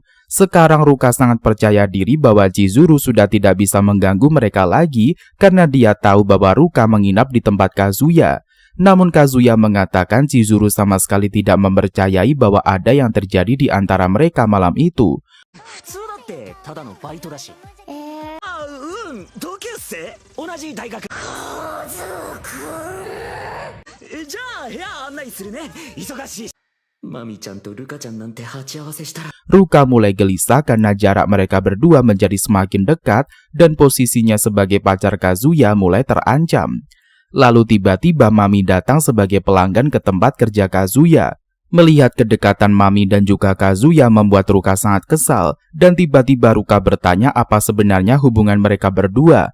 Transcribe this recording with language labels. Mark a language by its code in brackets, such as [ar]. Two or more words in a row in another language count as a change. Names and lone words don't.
[id] Sekarang Ruka sangat percaya diri bahwa Chizuru sudah tidak bisa mengganggu mereka lagi karena dia tahu bahwa Ruka menginap di tempat Kazuya. Namun Kazuya mengatakan Chizuru sama sekali tidak mempercayai bahwa ada yang terjadi di antara mereka malam itu. [ja] ただのバイトだし。同級生？同じ大学。じゃあ部屋案内するね。忙しい。マミちゃんとルカちゃんなんて鉢合わせしたら。 [id] Ruka mulai gelisah karena jarak mereka berdua menjadi semakin dekat dan posisinya sebagai pacar Kazuya mulai terancam. Lalu tiba-tiba Mami datang sebagai pelanggan ke tempat kerja Kazuya. Melihat kedekatan Mami dan juga Kazuya membuat Ruka sangat kesal, dan tiba-tiba Ruka bertanya apa sebenarnya hubungan mereka berdua.